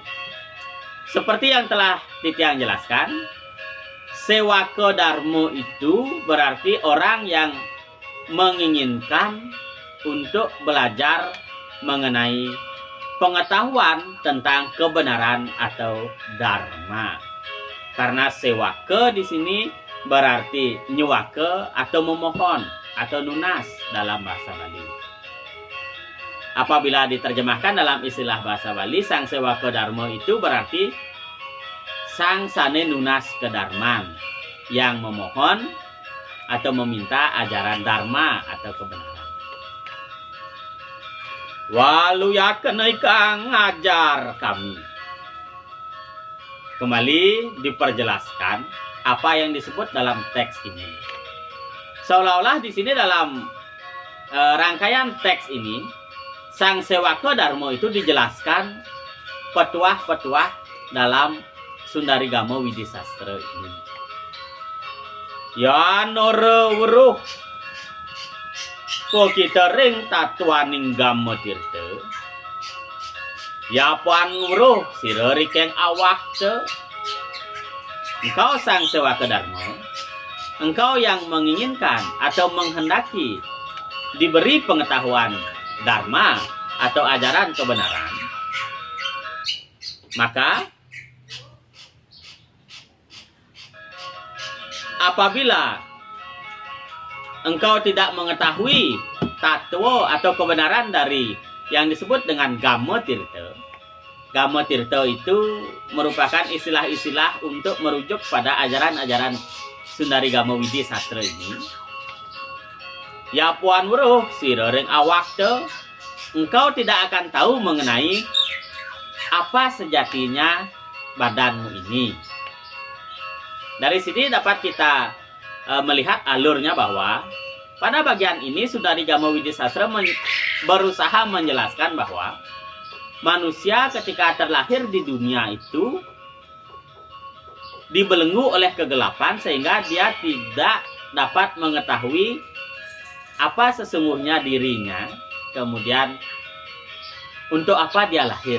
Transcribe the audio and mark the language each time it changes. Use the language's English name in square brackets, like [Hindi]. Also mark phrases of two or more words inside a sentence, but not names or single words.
[Indonesian] Seperti yang telah Titiang jelaskan, Sewaka Dharma itu berarti orang yang menginginkan untuk belajar mengenai pengetahuan tentang kebenaran atau dharma. Karena sewaka di sini berarti nyuwaka atau memohon atau nunas dalam bahasa Bali. Apabila diterjemahkan dalam istilah bahasa Bali, Sang Sewaka Dharma itu berarti [Balinese] sang sane nunas kedarman, [Indonesian] yang memohon atau meminta ajaran dharma atau kebenaran. [Kawi] Waluyaken kang ngajar kami. [Indonesian] Kembali diperjelaskan apa yang disebut dalam teks ini. Seolah-olah di sini dalam rangkaian teks ini, Sang Sewaka Dharma itu dijelaskan petuah-petuah dalam Sundari Gamo Widi Sastra ini. [Kawi] Ya nore weruh ko kita ring tatuaning Gamo Tirta. Ya puan weruh sira rikeng awak te. [Indonesian] Engkau Sang Sewaka Dharma, engkau yang menginginkan atau menghendaki diberi pengetahuan dharma atau ajaran kebenaran, maka apabila engkau tidak mengetahui tatwa atau kebenaran dari yang disebut dengan Gamo Tirta. Gamo Tirta itu merupakan istilah-istilah untuk merujuk pada ajaran-ajaran Sundari Gamo Widi Sastra ini. [Kawi] Ya puan weruh sira ring awak te, [Indonesian] engkau tidak akan tahu mengenai apa sejatinya badanmu ini. Dari sini dapat kita melihat alurnya bahwa pada bagian ini Sundari Gamo Widi Sastra berusaha menjelaskan bahwa manusia ketika terlahir di dunia itu dibelenggu oleh kegelapan, sehingga dia tidak dapat mengetahui apa sesungguhnya dirinya, kemudian untuk apa dia lahir.